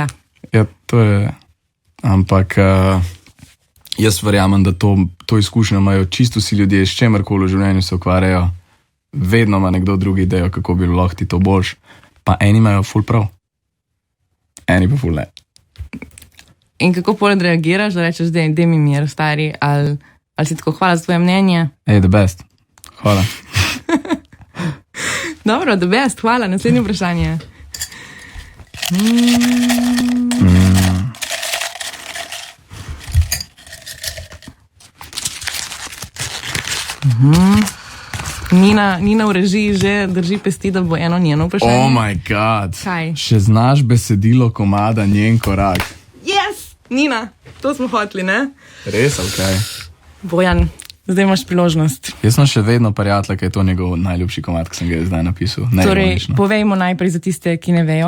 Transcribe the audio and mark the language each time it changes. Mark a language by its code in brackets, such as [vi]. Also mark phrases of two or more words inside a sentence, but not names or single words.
[sl] Ja, to je, ampak jaz verjamem, da to izkušnjo imajo čisto vsi ljudje, s čemarkoli v življenju se ukvarjajo. Vedno ima nekdo drugi idejo, kako bi lahko ti to boljš. Pa eni imajo ful prav. Eni pa ful ne. In kako poleg reagiraš, da rečeš, da je mi mir, stari, ali si tako hvala za tvoje mnenje? [en] Hey, the best. [sl] Hvala. Dobro, [en] the best, [sl] hvala. Naslednje vprašanje. Nina v režiji že drži pesti, da bo eno njeno vprašanje. [en] Oh my god. [sl] Kaj? Še znaš besedilo komada Njen korak. Yes! Nina, to smo hoteli, ne? Res, ok. Bojan, zdaj imaš priložnost. Jaz sem še vedno prijatelj, ker je to njegov najljubši komad, ki sem ga zdaj napisal. Torej, povejmo najprej za tiste, ki ne vejo.